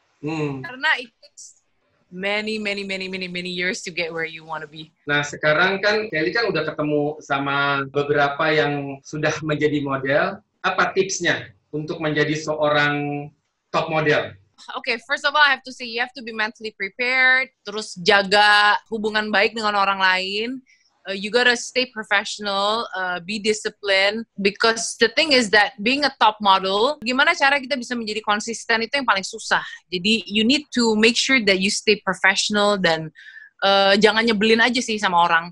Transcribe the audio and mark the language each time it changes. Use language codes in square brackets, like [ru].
[id] Karena [en] it takes many years to get where you want to be. [id] Nah, sekarang kan Kelly kan udah ketemu sama beberapa yang sudah menjadi model. Apa tipsnya untuk menjadi seorang top model? [en] Okay, first of all, I have to say you have to be mentally prepared. [id] Terus jaga hubungan baik dengan orang lain. [en] You gotta stay professional, be disciplined. Because the thing is that being a top model, [id] gimana cara kita bisa menjadi konsisten, itu yang paling susah. Jadi [en] you need to make sure that you stay professional, [id] dan jangan nyebelin aja sih sama orang.